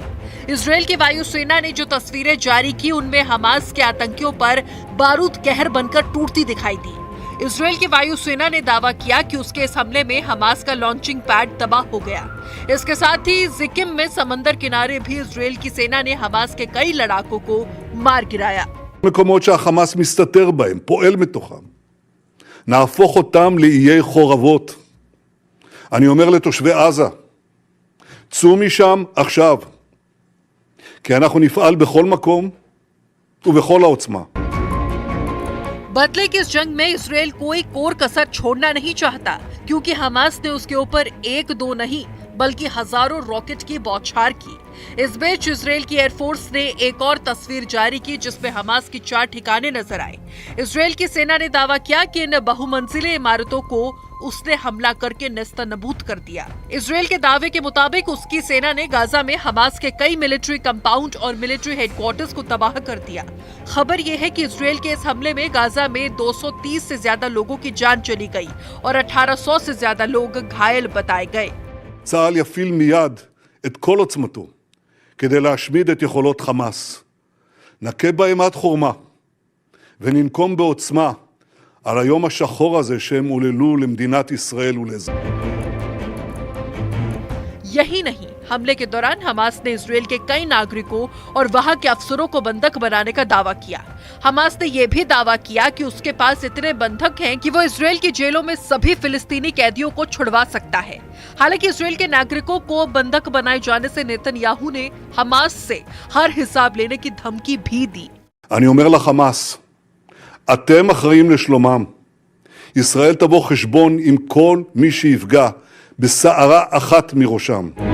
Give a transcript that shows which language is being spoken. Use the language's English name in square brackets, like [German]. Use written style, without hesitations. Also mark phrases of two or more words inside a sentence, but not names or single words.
[Hindi] इसराइल की वायुसेना ने जो तस्वीरें जारी की उनमें हमास के आतंकियों पर बारूद कहर बनकर टूटती दिखाई दी। इसराइल की वायुसेना ने दावा किया कि उसके इस हमले में हमास का [English] launching pad [Hindi] तबाह हो गया। इसके साथ ही जिकिम में समंदर किनारे भी इसराइल की सेना ने हमास के कई लड़ाकों को मार गिराया। [Hebrew] מקומות שהחמאס מסתתר בהם, פועל מתוכם. נהפוך אותם לאיי חורבות. אני אומר לתושבי עזה, צאו משם עכשיו, כי אנחנו נפעל בכל מקום ובכל העוצמה. [Hindi] बदले की इस जंग में इसराइल कोई कोर कसर छोड़ना नहीं चाहता, क्योंकि हमास ने उसके ऊपर एक दो नहीं बल्कि हजारों रॉकेट की बौछार की। इस बीच इसराइल की एयरफोर्स ने एक और तस्वीर जारी की जिसमें हमास की 4 ठिकाने नजर आए। इसराइल की सेना ने दावा किया कि इन बहुमंजिले इमारतों को उसने हमला करके नेस्तनाबूद कर दिया। इसराइल के दावे के मुताबिक उसकी सेना ने गाजा में हमास के कई [English] military compound [Hindi] और [English] military headquarters [Hindi] को तबाह कर दिया। खबर यह है कि इसराइल के इस हमले में गाजा में 230 से ज्यादा लोगों की जान चली गई और 1800 से ज्यादा लोग घायल बताए गए। [Hebrew] צה"ל יפעיל מיד את כל עוצמתו כדי להשמיד את יכולות חמאס. נכה בהם עד חורמה וננקום בעוצמה על היום השחור הזה שהם עוללו למדינת ישראל ולאזרחיה. [Hindi] यही नहीं, हमले के दौरान हमास ने इसराइल के कई नागरिकों और वहां के अफसरों को बंधक बनाने का दावा किया। हमास ने यह भी दावा किया कि उसके पास इतने बंधक हैं कि वो इसराइल की जेलों में सभी फिलिस्तीनी कैदियों को छुड़वा सकता है। हालांकि इसराइल के नागरिकों को बंधक बनाए जाने से नेतन्याहू ने हमास से हर हिसाब लेने की धमकी भी दी। [Hebrew] אני אומר לחמאס, אתם אחראים לשלומם. ישראל תבוא חשבון עם כל מי שיפגע בסערה אחת מראשם.